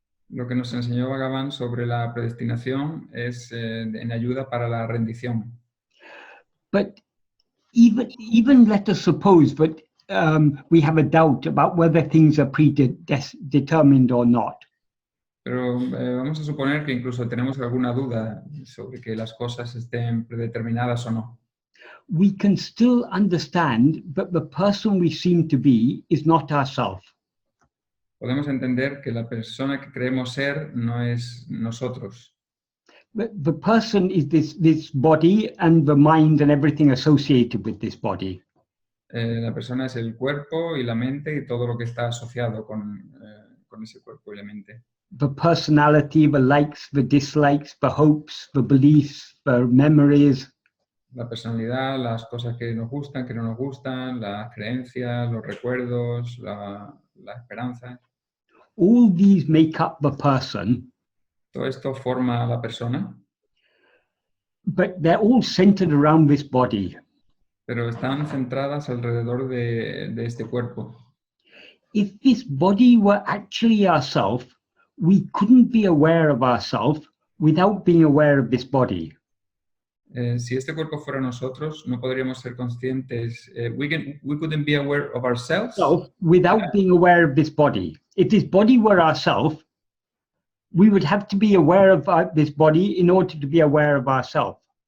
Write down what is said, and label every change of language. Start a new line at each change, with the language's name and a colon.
Spanish: Lo que nos enseñó Bhagavan sobre la predestinación es en ayuda para la rendición.
English: But even let us suppose that we have a doubt about whether things are predetermined or not.
Spanish: Pero vamos a suponer que incluso tenemos alguna duda sobre que las cosas estén predeterminadas o no.
English: We can still understand that the person we seem to be is not ourself.
Spanish: Podemos entender que la persona que creemos ser no es nosotros.
English: The person is this body and the mind and everything associated with this body.
Spanish: La persona es el cuerpo y la mente y todo lo que está asociado con ese cuerpo y la mente.
English: The personality, the likes, the dislikes, the hopes, the beliefs, the memories.
Spanish: La personalidad, las cosas que nos gustan, que no nos gustan, las creencias, los recuerdos, la esperanza.
English: All these make up the person.
Spanish: Todo esto forma a la persona.
English: But they're all centered around this body.
Spanish: Pero están centradas alrededor de este cuerpo.
English: If this body were actually ourself, we couldn't be aware of ourself without being aware of this body.
Spanish: Si este cuerpo fuera nosotros, no podríamos ser conscientes.
English: We couldn't be aware of ourselves without being aware of this body. If this body were ourself, we would have to be aware of this body in order to be aware of ourselves.